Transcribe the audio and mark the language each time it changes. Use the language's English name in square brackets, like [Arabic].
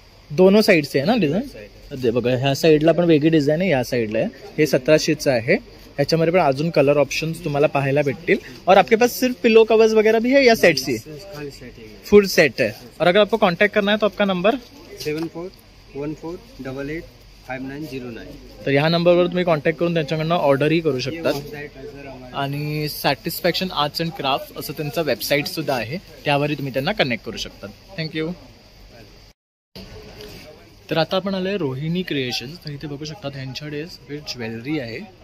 [Marathi] दोनों साइड से आहे ना डिझाईन. ते बघा, ह्या साईडला पण वेगळी डिझाईन आहे, या साईडला आहे. हे 1700चं आहे. ह्याच्यामध्ये पण अजून कलर ऑप्शन्स तुम्हाला पाहायला भेटतील. [Hindi] और आपके पास सिर्फ पिलो कवर्स वगैरह भी है या सेट सी? खाली सेट है. फुल सेट है. और अगर आपको कांटेक्ट करना है तो आपका नंबर 7414885909. [Marathi] तर ह्या नंबरवर तुम्ही कॉन्टॅक्ट करून त्यांच्याकडनं ऑर्डरही करू शकतात. [Hindi] वेबसाइट है सर हमारी. [Marathi] आणि सॅटिस्फॅक्शन आर्ट्स अँड क्राफ्ट असं त्यांचं वेबसाईट सुद्धा आहे, त्यावरही तुम्ही त्यांना कनेक्ट करू शकतात. थँक्यू. तर आता आपण आलोय रोहिणी क्रिएशन्स. तर इथे बघू शकतात ह्यांच्याकडे सगळी ज्वेलरी आहे.